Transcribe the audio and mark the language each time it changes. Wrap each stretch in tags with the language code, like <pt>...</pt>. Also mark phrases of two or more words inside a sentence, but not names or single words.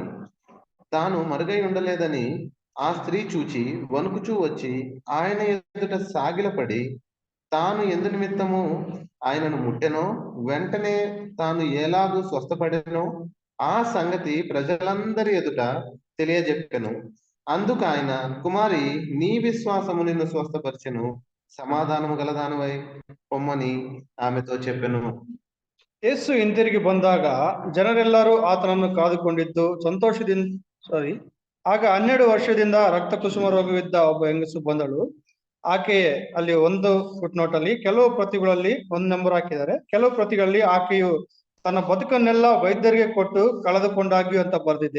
<te>తాను మరుగై ఉండలేదని ఆ స్త్రీ చూచి వణుకుచూ వచ్చి ఆయన ఎదుట సాగిలపడి తాను ఎందు నిమిత్తము ఆయనను ముట్టెనో, వెంటనే తాను ఎలాగూ స్వస్థపడెనో ఆ సంగతి ప్రజలందరి ఎదుట తెలియజెప్పెను. అందుకు ఆయన, కుమారి, నీ విశ్వాసము నిన్ను స్వస్థపరిచెను, సమాధానము గలదానివై పొమ్మని ఆమెతో చెప్పెను.</te> <kn>ಯೇಸು ಹಿಂತಿರುಗಿ ಬಂದಾಗ ಜನರೆಲ್ಲರೂ ಆತನನ್ನು ಕಾದುಕೊಂಡಿದ್ದು ಆಗ 12 ವರ್ಷದಿಂದ ರಕ್ತ ಕುಸುಮ ರೋಗವಿದ್ದ ಒಬ್ಬ ಹೆಂಗಸು ಬಂದಳು. ಆಕೆ ಅಲ್ಲಿ ಒಂದು</kn> <en>foot note</en> <kn>ಅಲ್ಲಿ ಕೆಲವು ಪ್ರತಿಗಳಲ್ಲಿ 1 ನಂಬರ್ ಹಾಕಿದ್ದಾರೆ, ಕೆಲವು ಪ್ರತಿಗಳಲ್ಲಿ ಆಕೆಯು ತನ್ನ ಬದುಕನ್ನೆಲ್ಲ ವೈದ್ಯರಿಗೆ ಕೊಟ್ಟು ಕಳೆದುಕೊಂಡಾಗ್ಯೂ ಅಂತ ಬರೆದಿದೆ.</kn>